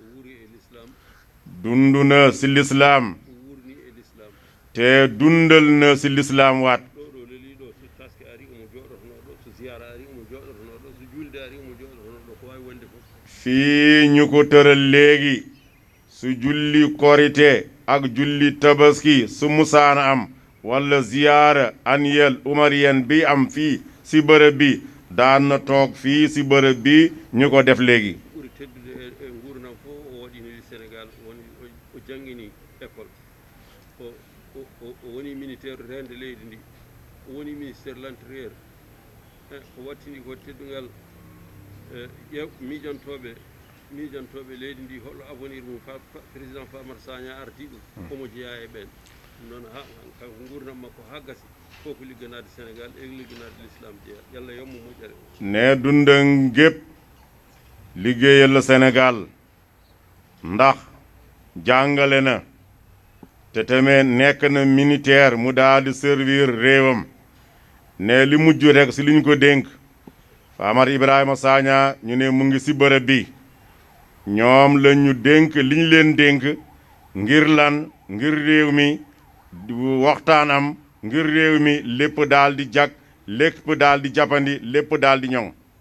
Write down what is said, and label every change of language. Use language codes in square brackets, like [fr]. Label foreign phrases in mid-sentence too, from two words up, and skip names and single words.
[wo] dundu na ci lislaam te dundal na ci lislaam waat fii ñu ko tëral léegi su julli korite ak julli tabaski su musaana am wala ziyaara annuel umarien bi am fii ci bërëb bi daan na toog fii ci bërëb bi ñu ko def léegi [ff] woni ministère rende leydi ndi woni [fr] ministère l'intérieur [ff] ko wattini ko teddungal miijantoɓe leydi ndi holɗo avenir mum président Famara Sagna ardi ɗum omo jeeya e ɓen noon kanko gurdam makko ha gasi foko ligganade Sénégal e ligganade l'islam jeeya yalla yommo moƴƴere [wo] ne dundam gépp liggéeyal la Sénégal ndax jàngale na te tamit nekk na militaire mu daal di servir réewam ne li mujj rek ci li ñu ko dénk Famara Ibrahima Sagna ñu ne mu ngi ci bërëb bi ñoom la ñu dénk li ñu leen dénk ngir lan ngir réew mi waxtaan am ngir réew mi lépp daal di jag lépp daal di jàppandi lépp daal di ñoŋ